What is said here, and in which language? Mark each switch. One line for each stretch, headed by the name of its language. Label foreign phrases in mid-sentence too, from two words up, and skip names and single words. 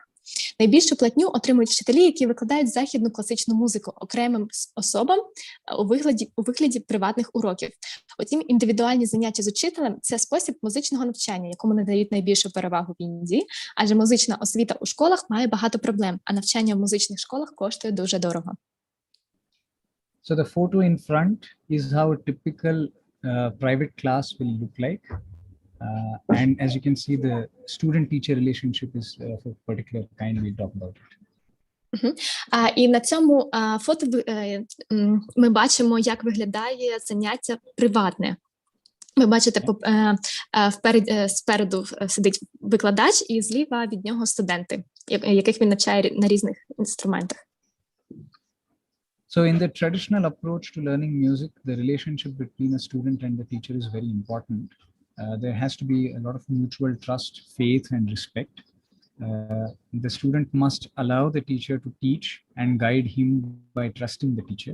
Ukrainian: Найбільшу платню отримують вчителі, які викладають західну класичну музику окремим особам у вигляді приватних уроків. Утім, індивідуальні заняття з учителем – це спосіб музичного навчання, якому надають найбільшу перевагу в Індії, адже музична освіта у школах має багато проблем, а навчання в музичних школах коштує дуже дорого.
English: So the photo in front is how a typical private class will look like. And as you can see, the student-teacher relationship is of a particular kind. We'll talk about it.
Ukrainian: І на цьому фото ми бачимо, як виглядає заняття приватне. Ви бачите, спереду сидить викладач і зліва від нього студенти, яких він навчає на різних інструментах.
English: So in the traditional approach to learning music, the relationship between a student and the teacher is very important. There has to be a lot of mutual trust, faith, and respect. The student must allow the teacher to teach and guide him by trusting the teacher.